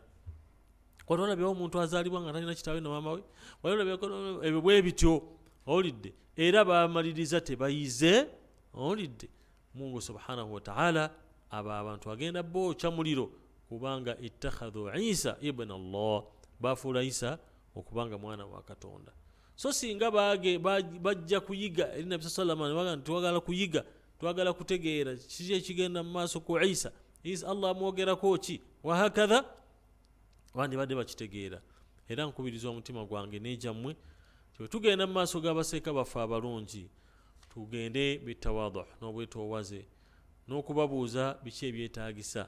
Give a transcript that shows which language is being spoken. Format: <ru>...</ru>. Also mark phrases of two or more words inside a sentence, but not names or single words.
<lg>Kwata olabyewo omuntu azaalibwa nga talina kitaawe na maama we, walabyeko ebyo bwe bityo, owulidde, era bamaliriza tebayize, owulidde. Mungu</lg> <ar>سبحانه وتعالى</ar> <lg>abo abantu agenda bookya muliro, kubanga</lg> <ar>اتخذوا عيسى ابن الله,</ar> <lg>bafuula Isa okubanga mwana wa Katonda. So singa bajja kuyiga eri Nabi</lg> <ar>صلى الله عليه وسلم,</ar> <lg>twagala kuyiga, twagala kutegeera kiki ekigenda mu maaso ku Isa Allah amwogerako ki,</lg> <ar>وهكذا,</ar> <lg>bandibadde bakitegeera. Era nkubiriza omutima gwange n'ejammwe, tugenda mu maaso g'abaseeka baffe abalungi, tugende bitawadhu n'obwetoowaze, n'okubabuuza biki ebyetaagisa.</lg>